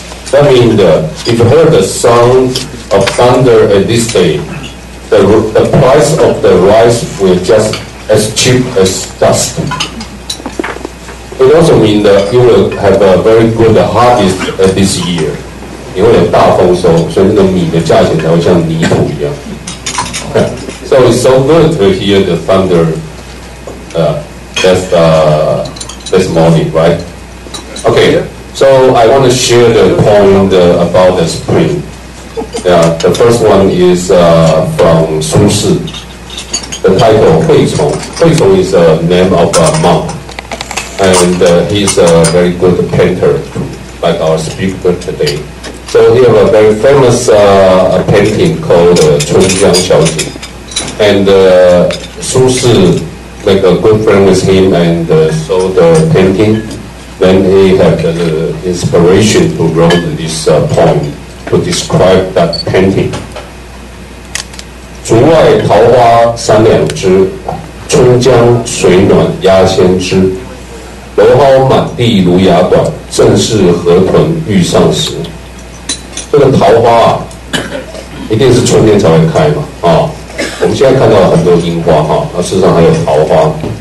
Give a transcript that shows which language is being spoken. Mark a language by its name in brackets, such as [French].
[English] That means if you heard the sound of thunder at this day, the price of the rice will just as cheap as dust. It also means that you will have a very good harvest at this year. [Chinese] 你会有大丰收，所以那个米的价钱才会像泥土一样。 [English] So it's so good to hear the thunder this morning, right? Okay, so I want to share the point about the spring. Yeah, the first one is from 苏轼. The title 惠崇. 惠崇 is a name of a monk, and he's a very good painter, like our speaker today. So he has a very famous painting called 春江小姐. And Su Shi make a good friend with him and saw the painting. Then he had the inspiration to write this poem to describe that painting. [Chinese] 竹外桃花三两枝，春江水暖鸭先知。蒌蒿满地芦芽短，正是河豚欲上时。这个桃花啊，一定是春天才会开嘛，啊，我们现在看到很多樱花哈，那事实上还有桃花。